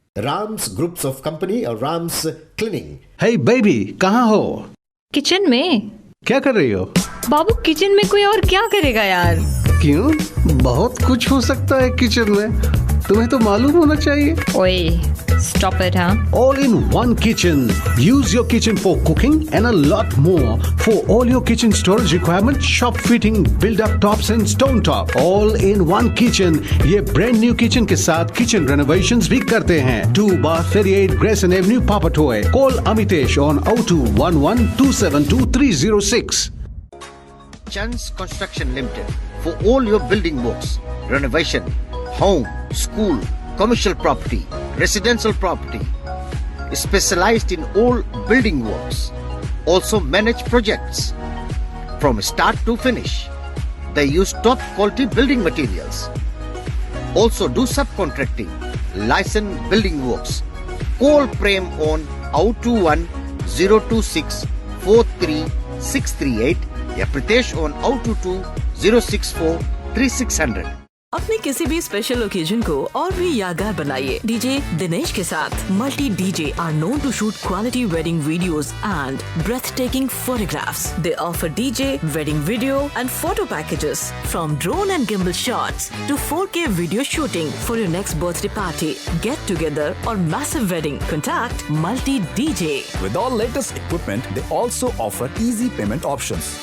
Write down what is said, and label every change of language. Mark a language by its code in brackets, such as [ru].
[en] Rams Groups of Company और Rams Cleaning. [hi] हे baby, कहाँ हो? किचन में। क्या कर रही हो? बाबू किचन में कोई और क्या करेगा यार? क्यों? बहुत कुछ हो सकता है किचन में, तुम्हें तो मालूम होना चाहिए। [en] ओए Stop it, huh? All in one kitchen. Use your kitchen for cooking and a lot more. For all your kitchen storage requirement, shop fitting, build-up tops and stone top. All in one kitchen. [hi] ये [en] brand new kitchen [hi] के साथ kitchen renovations भी करते हैं. [en] 2/38 Grayson Avenue, Papatoy. Call Amitesh on 0211272306. Chan's Construction Limited for all your building works, renovation, home, school, commercial property, residential property. Specialized in all building works. Also manage projects from start to finish. They use top quality building materials. Also do subcontracting, licensed building works. Call Prem on 021-026 43638 या Pritesh on 022-064 3600। [hi] अपने किसी भी special occasion को और भी यादगार बनाइए DJ Dinesh के साथ। [en] Multi DJ are known to shoot quality wedding videos and breathtaking photographs. They offer DJ, wedding video and photo packages from drone and gimbal shots to 4K video shooting for your next birthday party, get together or massive wedding. Contact Multi DJ. With all latest equipment, they also offer easy payment options.